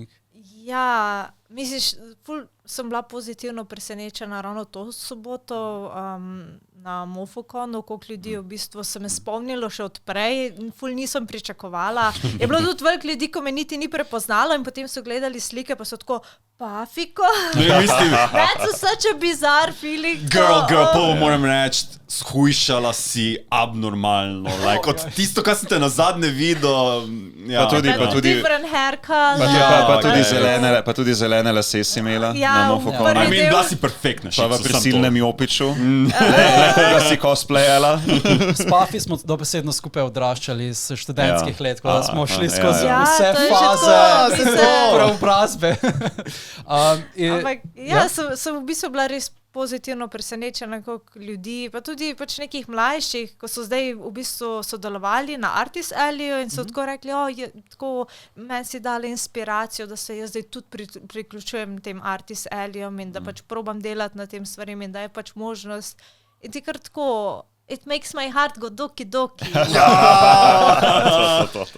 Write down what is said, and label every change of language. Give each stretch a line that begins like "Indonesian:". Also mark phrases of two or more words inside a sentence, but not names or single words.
Slovenian: Ja, misliš, ful sem bila pozitivno presenečena ravno to soboto na Mofokonu, koliko ljudi v bistvu se me spomnilo še odprej, ful nisem pričakovala. Je bilo tudi veliko ljudi, ko me niti ni prepoznalo in potem so gledali slike, pa so tako, Pafiko?
English: That's such a bizarre feeling.
Slovenian: Girl, to moram reči, shujšala si abnormalno. Like, od tisto, kar sem te nazadnje videl, ja. Pa tudi
English: different haircut.
Slovenian: Pa tudi zelene lase si imela na Mofokonu.
English: I mean,
Slovenian: bila si perfektna. Pa v prisilnem jopiču. Koga si cosplayala. S Pafi smo dobesedno skupaj odraščali s študentskih let, ko smo šli skozi Ja, vse to je že faze, tako, vse preobrazbe. Ampak sem v bistvu bila res pozitivno presenečena, koliko ljudi, pa tudi pač nekih mlajših, ko so zdaj v bistvu sodelovali na Artist Alleyju in so tako rekli, tako meni si dali inspiracijo, da se jaz zdaj tudi priključujem tem Artist Alleyjem in da pač probam delati na tem stvarem in da je pač možnost. In ti kar tako,
English: it makes my heart go doki doki.